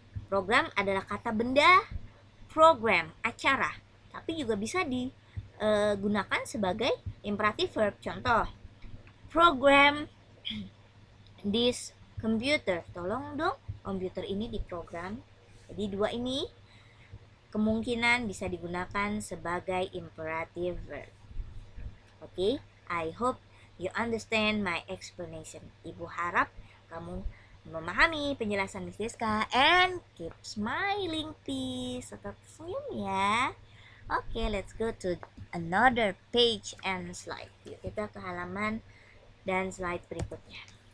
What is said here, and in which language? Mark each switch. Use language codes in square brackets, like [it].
[id] Program adalah kata benda, program, acara, tapi juga bisa digunakan sebagai imperative verb. [en] Contoh, program this computer. [id] Tolong dong, komputer ini diprogram. Jadi dua ini kemungkinan bisa digunakan sebagai imperative verb. [en] Oke, I hope you understand my explanation. [id] Ibu harap kamu memahami penjelasan Miss Diska, [en] and keep smiling please. [id] Tetap senyum ya. [en] Oke, let's go to another page and slide. [id] Yuk kita ke halaman dan slide berikutnya.